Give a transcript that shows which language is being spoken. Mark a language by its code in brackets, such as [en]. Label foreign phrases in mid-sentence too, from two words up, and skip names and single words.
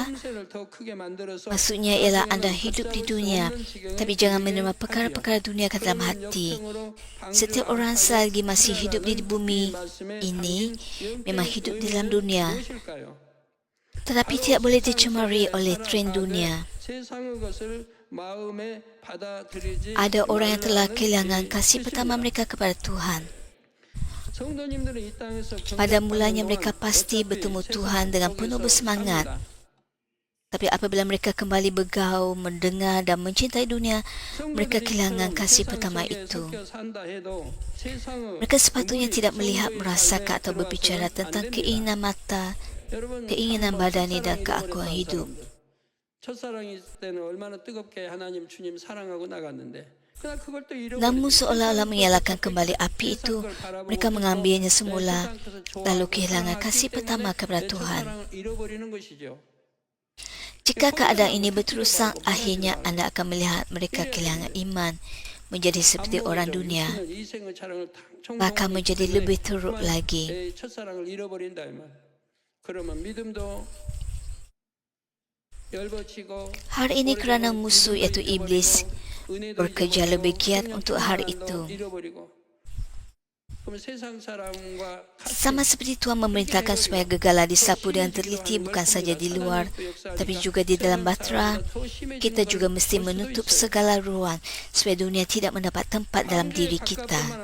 [ms] Maksudnya ialah anda hidup di dunia, tapi jangan menerima perkara-perkara dunia ke dalam hati. Setiap orang selagi masih hidup di bumi ini memang hidup di dalam dunia, tetapi tidak boleh dicemari oleh tren dunia. [ko] 마음에 받아들이지 [ms] Ada orang yang telah [ko] 말라는 [ms] kehilangan [ko] 이 [ms] kasih pertama [ko] 뜻입니다. [ms] mereka kepada Tuhan. [ko] 성도님들은 이 땅에서 [ms] Pada [ko] 경작하는 [ms] mulanya [ko] 동안 [ms] mereka pasti [ko] 어차피 [ms] bertemu [ko] 세상 [ms] Tuhan dengan penuh [ko] 속에서 [ms] bersemangat. [ko] 삽니다. [ms] Tapi apabila mereka kembali bergaul, mendengar dan mencintai dunia, mereka kehilangan [ko] 성도들이 [ms] kasih [ko] 세상 [ms] pertama [ko] 속에 [ms] itu. [ko] 섞여 산다 해도 세상의 [ms] Mereka sepatutnya [ko] 전부의 [ms] tidak melihat, [ko] 소유의 [ms] merasakan [ko] 삶에 [ms] atau berbicara [ko] 들어와서는 안 [ms] tentang [ko] 됩니다. [ms] keinginan mata, [ko] 여러분 [ms] keinginan [ko] 한번 [ms] badani dan [ko] 첫사랑이 [ms] keakuan [ko] 잃어버렸던 [ms] hidup. [ko] 사람들. 첫사랑이 있을 때는 얼마나 뜨겁게 하나님 주님 사랑하고 나갔는데 그러나 그걸 또 [ms] Namun [ko] 잃어버리고 [ms] seolah-olah [ko] 세상을 [ms] menyalakan [ko] 또 [ms] kembali api itu, [ko] 세상 걸 바라보고 [ms] mereka [ko] 또 [ms] mengambilnya [ko] 네, [ms] semula, [ko] 세상에서 [ms] lalu [ko] 좋아하고 [ms] kehilangan [ko] 사랑하기 [ms] kasih pertama [ko] 때문에 [ms] kepada [ko] 내 [ms] Tuhan. [ko] 첫사랑을 잃어버리는 것이죠. [ms] Jika keadaan ini berterusan, akhirnya anda akan melihat mereka kehilangan iman, menjadi seperti orang dunia, bahkan menjadi lebih teruk lagi. [ko] 첫사랑을 잃어버린다 이 말. 그러면 믿음도 열버치고 [ms] Hari ini kerana musuh iaitu iblis bekerja lebih giat untuk hari itu. Sama seperti Tuhan memerintahkan supaya gegala disapu dengan teliti bukan saja di luar, tapi juga di dalam batra, kita juga mesti menutup segala ruang supaya dunia tidak mendapat tempat dalam diri kita.